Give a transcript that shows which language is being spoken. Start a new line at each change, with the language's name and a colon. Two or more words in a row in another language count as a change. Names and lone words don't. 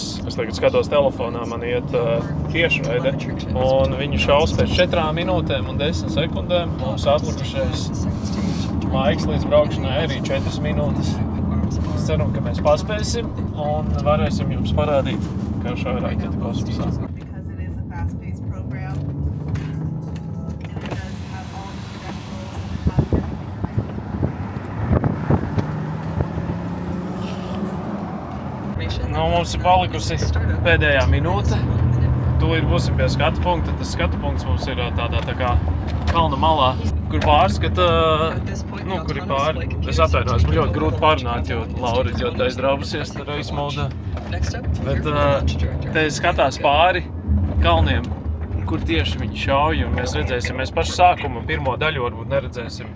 Latvian: Es tagad skatos telefonā, man iet tiešraide, un viņu šaus pēc 4 minūtēm un 10 sekundēm. Mums atlikušais laiks līdz braukšanai arī 4 minūtes. Es ceru, ka mēs paspēsim un varēsim jums parādīt, kā šauja raķete kosmosā.
English: Because it is a fast-paced program, and it does have all the credentials.
Latvian: Mums ir palikusi pēdējā minūte. Tūlīt būsim pie skatu punkta. Tas skatu punkts mums ir tādā tā kā kalna malā, kur pārskata, kur ir pāri. Es atvainojos, man ļoti grūti pārunāt, jo Laura ļoti aizdraubusies ar aizmaudā. Bet te skatās pāri kalniem, kur tieši viņi šauj, un mēs redzēsim, mēs pašu sākumu pirmo daļu varbūt neredzēsim.